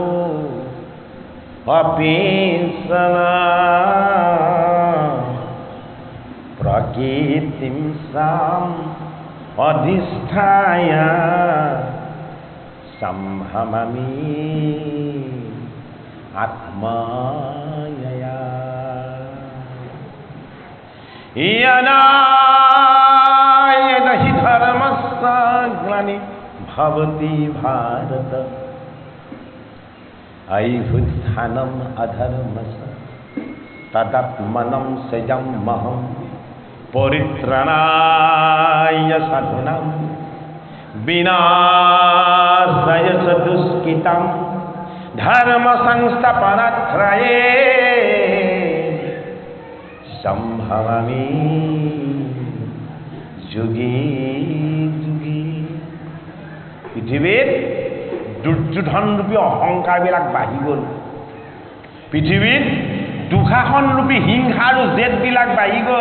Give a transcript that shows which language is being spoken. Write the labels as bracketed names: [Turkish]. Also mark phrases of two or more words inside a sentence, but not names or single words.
[Sanskrit] অপিশনা প্রকৃতিম সাম অধিষ্ঠায় সম্ভমামি আত্মায়া। यदा हि धर्मस्य ग्लानि भवति भारत अभ्युत्थानम् अधर्मस्य तदात्मनं सृजाम्यहं परित्राणाय साधूनां विनाशाय च दुष्कृतां धर्म संस्थापनार्थाय সম্ভৱামি যোগী যোগী। [Assamese] পৃথিৱীত দুৰ্যোধনৰূপী অহংকাৰবিলাক বাঢ়ি গ'ল। পৃথিৱীত দুঃশাসনৰূপী হিংসা আৰু জেদবিলাক বাঢ়ি গ'ল।